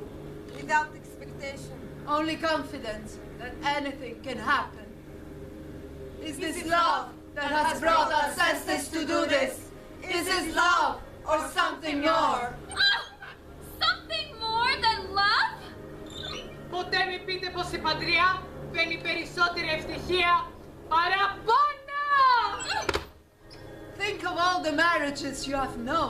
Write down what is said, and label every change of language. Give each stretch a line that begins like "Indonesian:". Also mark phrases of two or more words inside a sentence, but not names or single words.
English: Without expectation. Only confidence that anything can happen. Is this love that has brought Alcestis to do this? Is this love or something more? Ah! Something more than love?
Greek: Ποτέ μην πείτε πως η παντριά φέρνει περισσότερη ευτυχία παρά πόνο!
English: Think of all the marriages you have known.